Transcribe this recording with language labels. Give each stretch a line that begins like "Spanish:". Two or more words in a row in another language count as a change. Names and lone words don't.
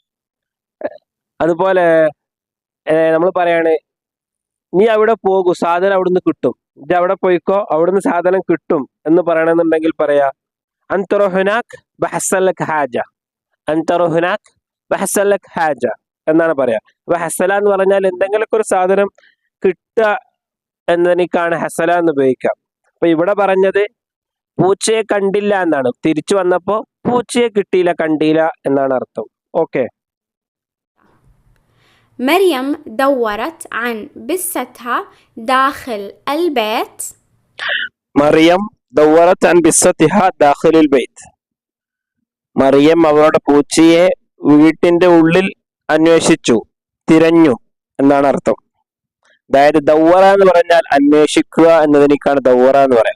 Malayalam: അതുപോലെ നമ്മൾ പറയാണ് നീ അവിടെ പോകൂ, സാധനം അവിടുന്ന് കിട്ടും, ഇത് അവിടെ പോയിക്കോ, അവിടുന്ന് സാധനം കിട്ടും എന്ന് പറയണമെന്നുണ്ടെങ്കിൽ പറയാ
Arabic: انت روح هناك بيحصلك حاجة, انت روح هناك بيحصلك حاجة
Malayalam: എന്നാണ് പറയാ. അപ്പൊ ഹസല എന്ന് പറഞ്ഞാൽ എന്തെങ്കിലുമൊക്കെ ഒരു സാധനം കിട്ടുക എന്നതിനേക്കാണ് ഹസല എന്ന് ഉപയോഗിക്കാം. അപ്പൊ ഇവിടെ പറഞ്ഞത് പൂച്ചയെ കണ്ടില്ല എന്നാണ്, തിരിച്ചു വന്നപ്പോ പൂച്ചയെ കിട്ടിയില്ല, കണ്ടില്ല എന്നാണ് അർത്ഥം. ഓക്കെ.
Arabic: مريم دورت عن بستها داخل البيت. مريم دورت عن بستها داخل البيت.
Malayalam: മറിയം അവളുടെ പൂച്ചയെ വീട്ടിന്റെ ഉള്ളിൽ അന്വേഷിച്ചു, തിരഞ്ഞു എന്നാണ് അർത്ഥം. അതായത് ദൗറ എന്ന് പറഞ്ഞാൽ അന്വേഷിക്കുക എന്നതിനേക്കാണ് ദൗറ എന്ന് പറയാം.